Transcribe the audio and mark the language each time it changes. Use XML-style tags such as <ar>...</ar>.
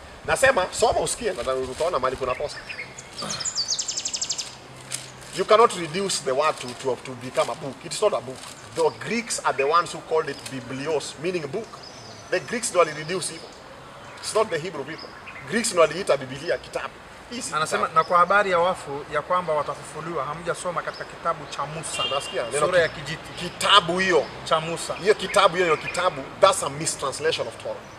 <sw>Nasema soma usikie, utaona mahali kuna kosa.</sw> <en>You cannot reduce the word to become a book. It's not a book. The Greeks are the ones who called it biblios, meaning book. The Greeks do reduce it. It's not the Hebrew people.</en> <sw>Greeks do waliita Biblia kitabu. Anasema na kwa habari ya wafu ya kwamba watafufuliwa, hamjasoma katika kitabu cha Musa. Unasikia? Sura ya kijiti. Kitabu hiyo cha Musa.</sw> <en>Hiyo kitabu, that's a mistranslation of Torah.</en>